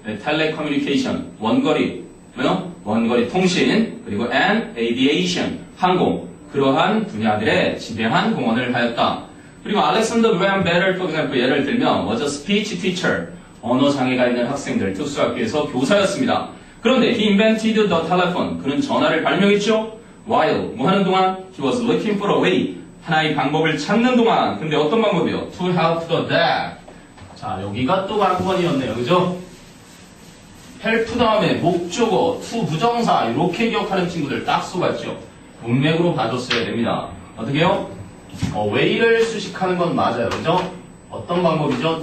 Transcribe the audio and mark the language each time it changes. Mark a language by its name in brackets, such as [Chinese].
[Korean] 네, telecommunication, 원거리, 뭐요? 원거리 통신, 그리고 [English] and aviation, [Korean] 항공, 그러한 분야들에 지대한 공헌을 하였다. [English] 그리고 Alexander Graham Bell, for example, [Korean] 예를 들면 [English] was a speech teacher, [Korean] 언어 장애가 있는 학생들 특수학교에서 교사였습니다. 그런데 [English] he invented the telephone, [Korean] 그는 전화를 발명했죠? While, 뭐 하는 동안? [English] He was looking for a way, [Korean] 하나의 방법을 찾는 동안. 근데 어떤 방법이요? [English] To help the deaf. [Korean] 자, 여기가 또 관건이었네요. 그죠? help 다음에 목적어, to 부정사 이렇게 기억하는 친구들 딱 쏘봤죠? 문맥으로 봐줬어야 됩니다. 어떻게요? way를 수식하는 건 맞아요. 그죠? 어떤 방법이죠?